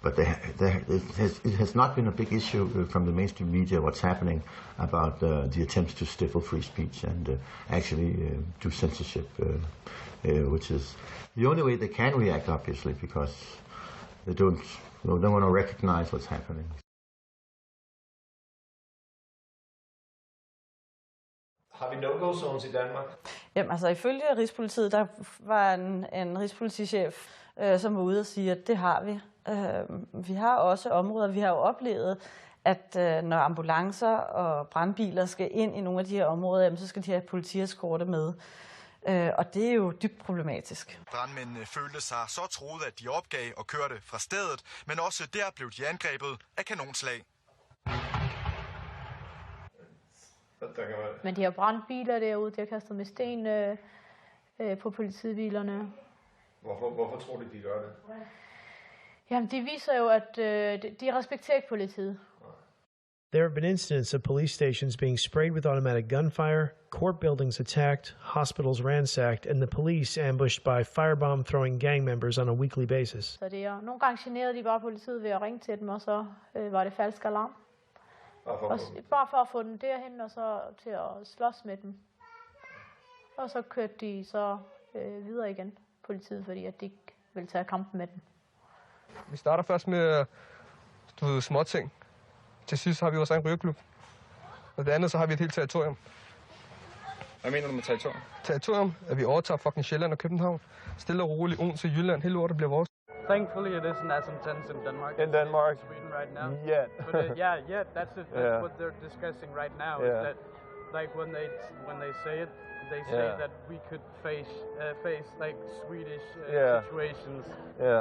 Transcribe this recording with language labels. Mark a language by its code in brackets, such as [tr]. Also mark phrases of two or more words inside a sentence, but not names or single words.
[en] it has not been a big issue from the mainstream media what's happening about the attempts to stifle free speech and actually do censorship, which is the only way they can react, obviously, because they don't want to recognize what's happening. [da] Har vi [en] no-go zones [da] i Danmark? Jamen, altså ifølge Rigspolitiet, der var en rigspolitichef som var ude og sige, at det har vi. Vi har også områder, vi har jo oplevet, at når ambulancer og brandbiler skal ind i nogle af de her områder, så skal de have politieskorte med. Og det er jo dybt problematisk. Brandmændene følte sig så truet, at de opgav og kørte fra stedet, men også der blev de angrebet af kanonslag. Men de har brandbiler derude, de har kastet med sten på politibilerne. Hvorfor tror du, de gør det? Jamen, det viser jo, at de respekterer ikke politiet. [en] There have been incidents of police stations being sprayed with automatic gunfire, court buildings attacked, hospitals ransacked, and the police ambushed by firebomb-throwing gang members on a weekly basis. [da] Så det er, nogle gange generede de bare politiet ved at ringe til dem, og så var det falsk alarm. Bare for at få dem derhen, og så til at slås med dem. Og så kørte de så videre igen, politiet, fordi at de ikke ville tage kampen med dem. Vi starter først med småting. Til sidst har vi også en rygerklub. Og det andet, så har vi et helt territorium. Hvad mener du med territorium? Territorium, at vi overtager fucking Sjælland og København. Stille og roligt, Odense, Jylland, hele lortet bliver vores. [en] Thankfully, it isn't as intense in Denmark. In Denmark? Sweden right now. Yet. But yet. That's what they're discussing right now. Is that, like, when they say it, they say that we could face like Swedish situations. Yeah.